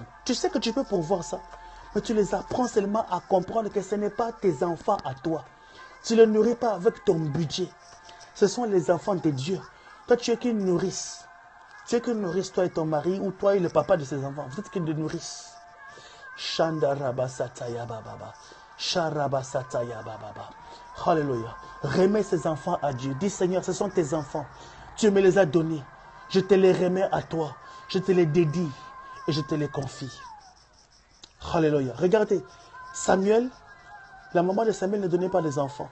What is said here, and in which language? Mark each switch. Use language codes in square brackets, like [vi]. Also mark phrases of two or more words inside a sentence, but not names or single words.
[fr] Tu sais que tu peux pourvoir ça. Mais tu les apprends seulement à comprendre que ce n'est pas tes enfants à toi. Tu ne les nourris pas avec ton budget. Ce sont les enfants de Dieu. Toi, tu es qu'une nourrice. Tu es qu'une nourrice, toi et ton mari, ou toi et le papa de ses enfants. Vous êtes qu'une nourrice. Shandarabasataya bababa. Sharabasataya bababa. Alléluia. Remets ces enfants à Dieu. Dis Seigneur, ce sont tes enfants. Tu me les as donnés. Je te les remets à toi. Je te les dédie et je te les confie. Alléluia. Regardez, Samuel, la maman de Samuel ne donnait pas des enfants.